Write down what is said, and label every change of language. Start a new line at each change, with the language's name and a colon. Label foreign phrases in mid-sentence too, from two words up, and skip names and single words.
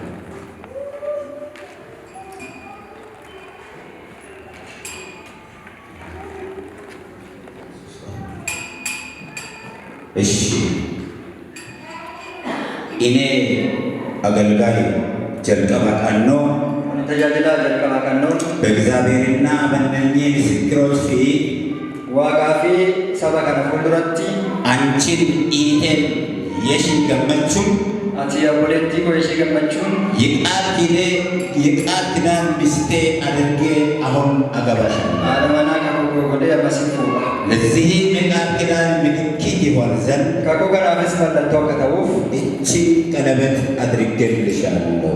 Amharic: እሺ፣ እኔ አገልጋይ ጀልቀባ ቀኖ
Oromo: Kun tajaajilaa jalqabaa qannoo
Amharic: በእግዚአብሔርና በእነኚህ ምስክሮች ፊት
Oromo: waaqaa fi saba kana fuulduratti
Amharic: አንቺን ኢቴን የሺ ገመቹን
Oromo: ati obboleettii koo Yeshii Gammachuun
Amharic: የቃል ኪዳን ሚስቴ አድርጌ አሁን አገባሻለሁ።
Oromo: haadha manaa kakuu godhee ammasii fuudha.
Amharic: ለዚህም የቃል ኪዳን ምልክት ይሆን ዘንድ
Oromo: Kakuu kanaafis mallattoo akka ta'uuf
Amharic: እቺን ቀለበት አድርጌልሻለሁ።